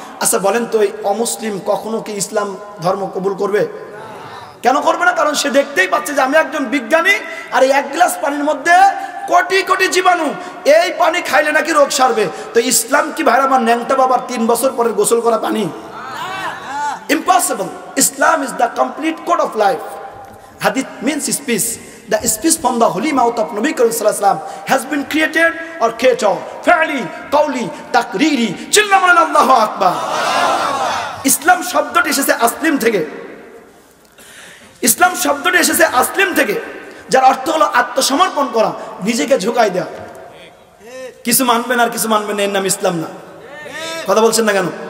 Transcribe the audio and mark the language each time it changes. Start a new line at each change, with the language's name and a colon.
Bangla: আচ্ছা বলেন তো, এই অমুসলিম কখনো কি ইসলাম ধর্ম কবুল করবে? কেন করবে না? কারণ সে দেখতেই পাচ্ছে যে আমি একজন বিজ্ঞানী, আর এই 1 গ্লাস পানির মধ্যে কোটি কোটি জীবাণু, এই পানি খাইলে নাকি রোগ সারবে। তো ইসলাম কি ভাই আমার ন্যাংটা বাবার 3 বছর পরে গোসল করা পানি?
English: Impossible. Islam is the complete code of life. Hadith means speech. The speech from the holy mouth of Nabi Karim Sallallahu Alaihi Wasallam has been created or creator.
Arabic: Fa'li, qawli, takriri.
Bangla: Chilla বলেন আল্লাহু আকবার। ইসলাম শব্দটি এসেছে আসলিম থেকে। ইসলাম শব্দটি এসেছে আসলিম থেকে, যার অর্থ হলো আত্মসমর্পণ করা, নিজেকে ঝুঁকাই দেওয়া। কিছু মানবেন আর কিছু মানবেন না, এর নাম ইসলাম না। কথা বলছেন না কেন?